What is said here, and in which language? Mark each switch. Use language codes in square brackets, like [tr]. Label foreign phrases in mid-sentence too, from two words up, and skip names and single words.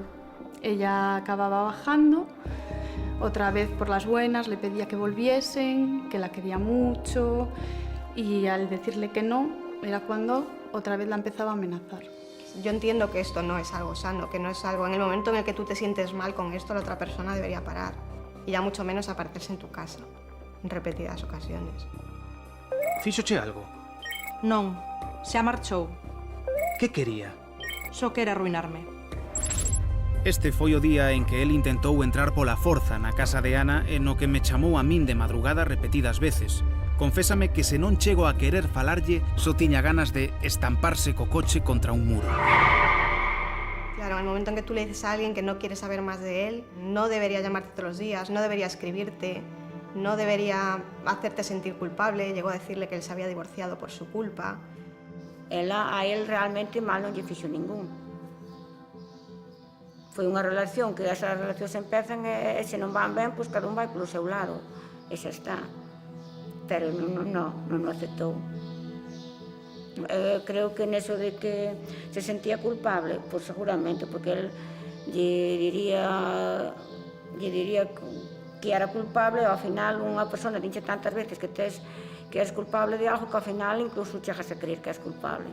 [es] Ella acababa bajando, otra vez por las buenas, le pedía que volviesen, que la quería mucho y al decirle que no, era cuando otra vez la empezaba a amenazar. Yo entiendo que esto no es algo sano, que no es algo... En el momento en el que tú te sientes mal con esto, la otra persona debería parar. Y ya mucho menos aparecerse en tu casa, en repetidas ocasiones. [gl] Fíxoche algo? Non, xa marchou. Que quería? Só quere arruinarme. Este foi o día en que el intentou entrar pola forza na casa de Ana e no que me chamou a min de madrugada repetidas veces. Confésame que se non chego a querer falarlle, só tiña ganas de estamparse co coche contra un muro. [es] Claro, en el momento en que tú le dices a alguien que no quieres saber más de él, no debería llamarte todos los días, no debería escribirte, no debería hacerte sentir culpable. Llegó a decirle que él se había divorciado por su culpa. [gl] A él realmente mal non lle fixo ningún. Foi unha relación que esas relacións empezan e se non van ben, pois cada un vai polo seu lado. E xa está. Pero non o aceptou. Creo que neso de que se sentía culpable, pois seguramente, porque él lle diría que era culpable, e ao final unha persona dinche tantas veces que és culpable de algo que ao final incluso chegas a creer que és culpable.